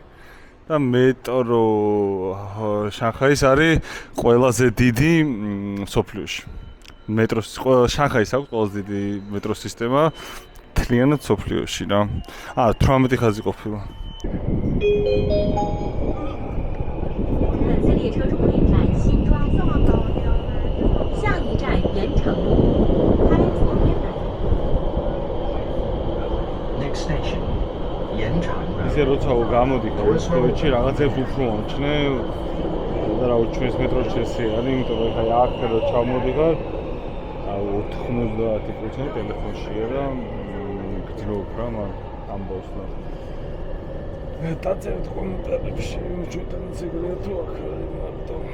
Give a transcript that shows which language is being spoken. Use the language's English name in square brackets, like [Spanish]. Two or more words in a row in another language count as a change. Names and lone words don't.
[Georgian] და მეტრო შანხაის არის ყველაზე დიდი მსოფლიოში. მეტროს შანხაის აქვს ყველაზე დიდი მეტროს სისტემა მთლიანად მსოფლიოში რა. 18 ხაზი ყოფილა. [Chinese] 列车终点站新庄4号高架，下一站盐城路，开左边门。 [English] Next station, [Chinese] 盐城路。 [Georgian] ისე როცა გამოდიხარ როსტოვში რაღაცებს უფრო მომჩნე და რა ვიცი ჩვენს მეტროს შესია არის, იმიტომ რომ ხა აქ რო ჩამოდიხარ 90% ტელეფონშია და გძნობ რა მან ამბობს და დაწერთ კომენტარებში, ჩვენთანაც ეგრეა თუ აქ არის მარტო.